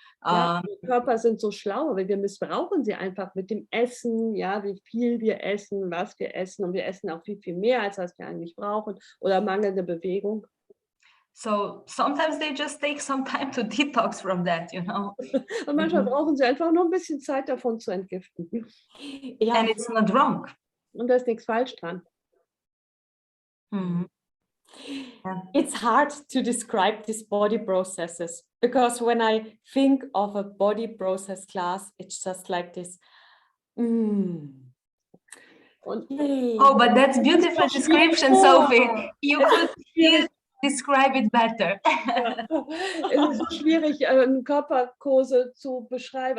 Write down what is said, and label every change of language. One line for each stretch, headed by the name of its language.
German: Ja, die Körper sind so schlau, aber wir missbrauchen sie einfach mit dem Essen, ja, wie viel wir essen, was wir essen, und wir essen auch viel, viel mehr, als was wir eigentlich brauchen, oder mangelnde Bewegung.
English: So sometimes they just take some time to detox from that, you know.
German: Und manchmal brauchen sie einfach nur ein bisschen Zeit davon zu entgiften.
English: Yeah. And it's not wrong.
German: Und da ist nichts falsch dran.
English: Yeah. It's hard to describe these body processes because when I think of a body process class, it's just like this.
German: Und
English: Oh, but that's beautiful description, Sophie. You could describe it better.
German: Es ist so schwierig, Körperkurse zu beschreiben.